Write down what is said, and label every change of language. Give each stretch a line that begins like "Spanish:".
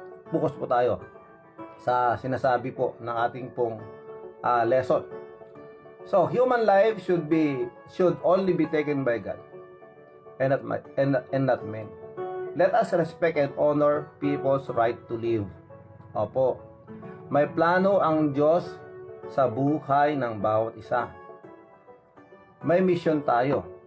Filipino: Bukas po tayo sa sinasabi po ng ating pong lesson.
English: So, human life should only be taken by God and not men. Let us respect and honor people's right to live.
Filipino: Opo. May plano ang Diyos sa buhay ng bawat isa. May mission tayo.